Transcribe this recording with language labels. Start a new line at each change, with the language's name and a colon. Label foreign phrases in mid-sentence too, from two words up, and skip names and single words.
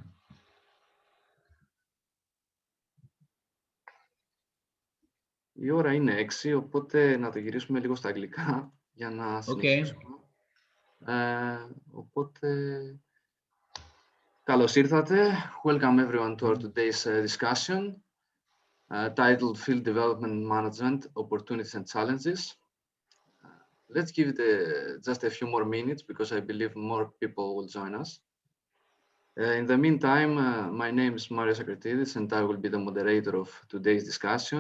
Greek: Η ώρα είναι 6, οπότε να το γυρίσουμε λίγο στα αγγλικά για να συνεχίσουμε. Οπότε, καλώς ήρθατε.
English: Welcome everyone to our today's discussion titled Field Development Management, Opportunities and Challenges. Let's give it just a few more minutes because I believe more people will join us. In the meantime, my name is Marios Akritidis and I will be the moderator of today's discussion.